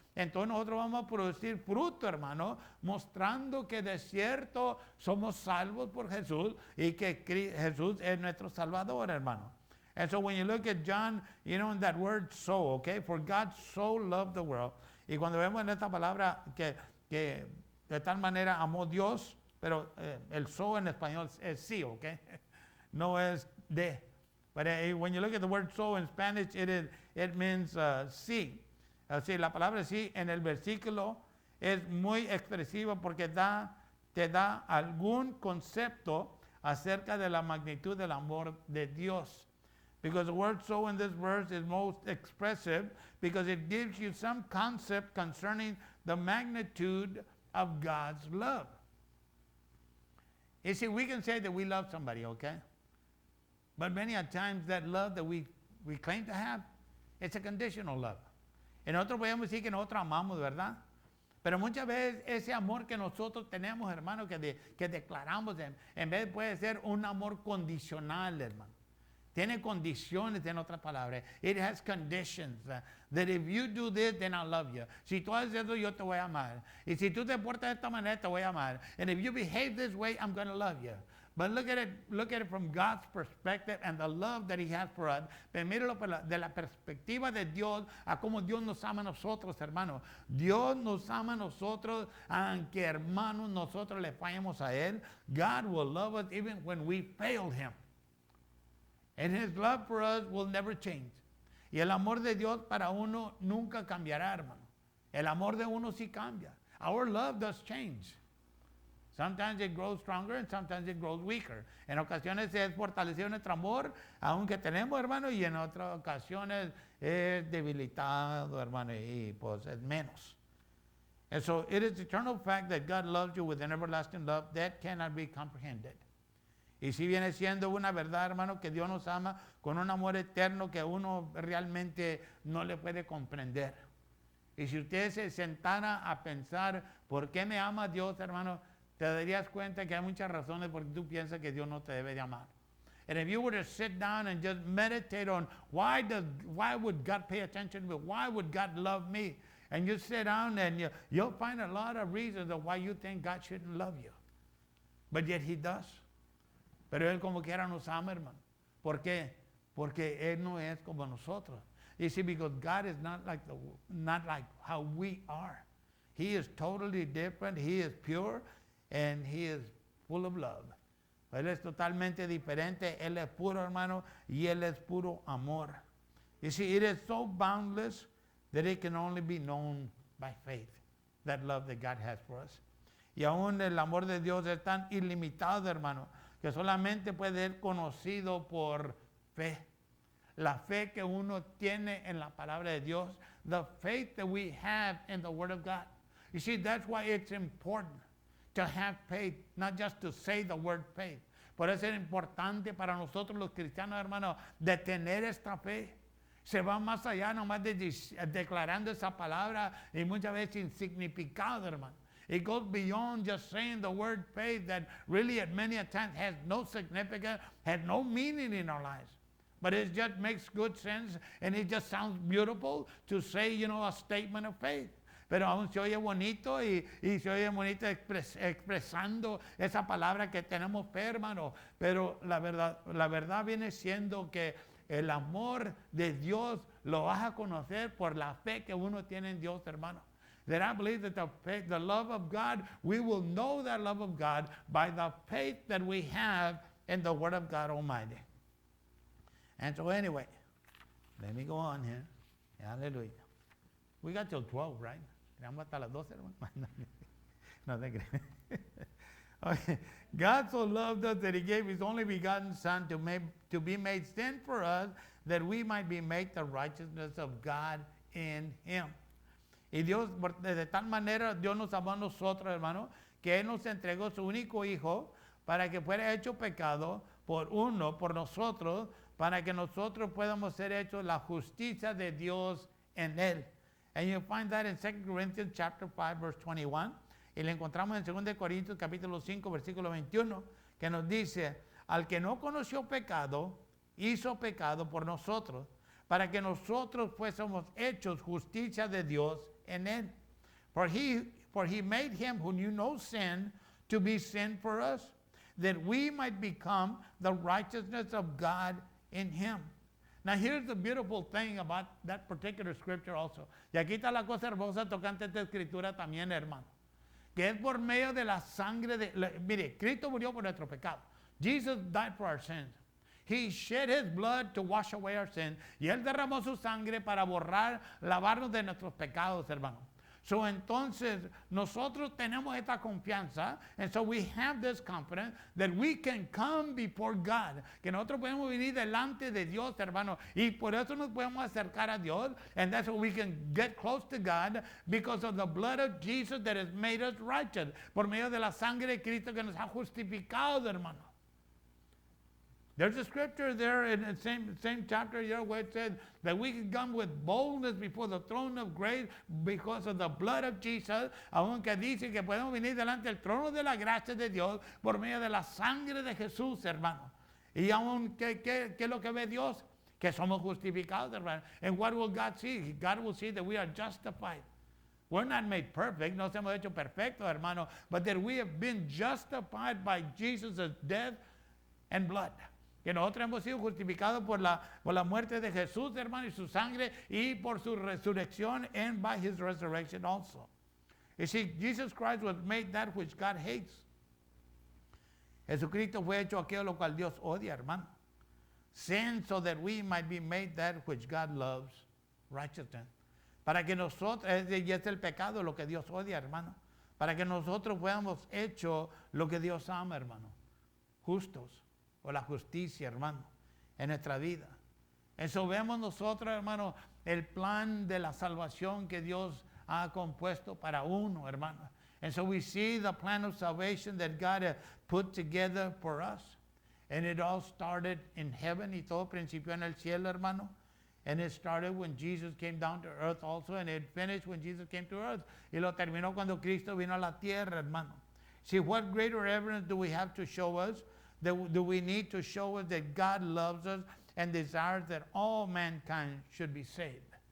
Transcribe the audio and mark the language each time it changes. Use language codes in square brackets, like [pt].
[es] Entonces nosotros vamos a producir fruto, hermano, mostrando que de cierto somos salvos por Jesús y que Jesús es nuestro Salvador, hermano. [en] And so when you look at John, in that word so, okay, for God so loved the world. [es] Y cuando vemos en esta palabra que de tal manera amó Dios, pero el so en español es sí, okay, no es de. [en] But when you look at the word so in Spanish, it means sí. [es] Sí, la palabra sí en el versículo es muy expresiva porque te da algún concepto acerca de la magnitud del amor de Dios. [en] Because the word so in this verse is most expressive because it gives you some concept concerning the magnitude of God's love. You see, we can say that we love somebody, okay? But many a times that love that we claim to have, it's a conditional love. [es] Y nosotros podemos decir que nosotros amamos, ¿verdad? Pero muchas veces ese amor que nosotros tenemos, hermano, que declaramos, en vez puede ser un amor condicional, hermano. Tiene condiciones, en otras palabras. [en] It has conditions. That if you do this, then I love you. [es] Si tú haces eso, yo te voy a amar. Y si tú te portas de esta manera, te voy a amar. [en] And if you behave this way, I'm going to love you. But look at it from God's perspective and the love that He has for us. [es] Pero míralo de la perspectiva de Dios, a cómo Dios nos ama a nosotros, hermano. Dios nos ama a nosotros, aunque hermanos nosotros le fallemos a Él. [en] God will love us even when we fail Him. And His love for us will never change. [es] Y el amor de Dios para uno nunca cambiará, hermano. El amor de uno sí cambia. [en] Our love does change. Sometimes it grows stronger and sometimes it grows weaker. [es] En ocasiones es fortalecido nuestro amor, aunque tenemos, hermano, y en otras ocasiones es debilitado, hermano, y pues es menos. [en] And so it is the eternal fact that God loves you with an everlasting love that cannot be comprehended. [es] Y si viene siendo una verdad, hermano, que Dios nos ama con un amor eterno que uno realmente no le puede comprender. Y si usted se sentara a pensar, ¿por qué me ama Dios, hermano? Te darías cuenta que hay muchas razones por qué tú piensas que Dios no te debe de amar. [en] And if you were to sit down and just meditate on why would God pay attention to me? Why would God love me? And you sit down and you'll find a lot of reasons of why you think God shouldn't love you. But yet He does. [es] Pero Él como quiera nos ama, hermano. ¿Por qué? Porque Él no es como nosotros. [en] You see, because God is not like how we are. He is totally different. He is pure and He is full of love. [es] Él es totalmente diferente. Él es puro, hermano, y Él es puro amor. [en] You see, it is so boundless that it can only be known by faith. That love that God has for us. [es] Y aún el amor de Dios es tan ilimitado, hermano, que solamente puede ser conocido por fe. La fe que uno tiene en la palabra de Dios. [en] The faith that we have in the Word of God. You see, that's why it's important to have faith, not just to say the word faith. [es] Por eso es importante para nosotros los cristianos, hermanos, de tener esta fe. Se va más allá nomás de declarando esa palabra y muchas veces sin significado, hermano. [en] It goes beyond just saying the word faith that really at many times has no significance, has no meaning in our lives. But it just makes good sense and it just sounds beautiful to say, a statement of faith. [es] Pero aún se oye bonito y se oye bonito expresando esa palabra que tenemos fe, hermano. Pero la verdad viene siendo que el amor de Dios lo vas a conocer por la fe que uno tiene en Dios, hermano. [en] That I believe that the love of God, we will know that love of God by the faith that we have in the Word of God Almighty. And so anyway, let me go on here. Hallelujah. We got till 12, right? [es] Vamos hasta las 12, hermano. No te crees. Okay. [en] God so loved us that He gave His only begotten Son to be made sin for us, that we might be made the righteousness of God in Him. [es] Y Dios, de tal manera, Dios nos amó a nosotros, hermano, que Él nos entregó su único Hijo para que fuera hecho pecado por nosotros, para que nosotros podamos ser hechos la justicia de Dios en Él. [en] And you find that in 2 Corinthians chapter 5, verse 21. [es] Y lo encontramos en 2 Corintios capítulo 5, versículo 21, que nos dice, al que no conoció pecado, hizo pecado por nosotros, para que nosotros fuésemos hechos justicia de Dios en Él. [en] For he made Him who knew no sin to be sin for us, that we might become the righteousness of God in Him. Now here's the beautiful thing about that particular scripture also. [es] Y aquí está la cosa hermosa tocante esta escritura también, hermano. Que es por medio de la sangre mire, Cristo murió por nuestro pecado. [en] Jesus died for our sins. He shed His blood to wash away our sins. [es] Y Él derramó su sangre para lavarnos de nuestros pecados, hermano. So entonces nosotros tenemos esta confianza, [en] and so we have this confidence that we can come before God, [es] que nosotros podemos venir delante de Dios, hermano, y por eso nos podemos acercar a Dios, [en] and that's why we can get close to God because of the blood of Jesus that has made us righteous, [es] por medio de la sangre de Cristo que nos ha justificado, hermano. [en] There's a scripture there in the same chapter here where it says that we can come with boldness before the throne of grace because of the blood of Jesus, [es] aunque dice que podemos venir delante del trono de la gracia de Dios por medio de la sangre de Jesús, hermano. Y aún, ¿qué es lo que ve Dios? Que somos justificados, hermano. [en] And what will God see? God will see that we are justified. We're not made perfect, [es] no hemos hecho perfectos, hermano, [en] but that we have been justified by Jesus' death and blood. [es] Que nosotros hemos sido justificados por la muerte de Jesús, hermano, y su sangre, y por su resurrección, [en] and by His resurrection also. You see, Jesus Christ was made that which God hates. [es] Jesucristo fue hecho aquello lo cual Dios odia, hermano. [en] Sin, so that we might be made that which God loves, righteousness. [es] Para que nosotros, y es el pecado lo que Dios odia, hermano. Para que nosotros fuéramos hecho lo que Dios ama, hermano. Justos. O la justicia, hermano, en nuestra vida. Eso vemos nosotros, hermano, el plan de la salvación que Dios ha compuesto para uno, hermano. [en] And so we see the plan of salvation that God has put together for us. And it all started in heaven, [es] y todo principió en el cielo, hermano. [en] And it started when Jesus came down to earth also, and it finished when Jesus came to earth. [es] Y lo terminó cuando Cristo vino a la tierra, hermano. [en] See, what greater evidence do we have to show us? Do we need to show us that God loves us and desires that all mankind should be saved?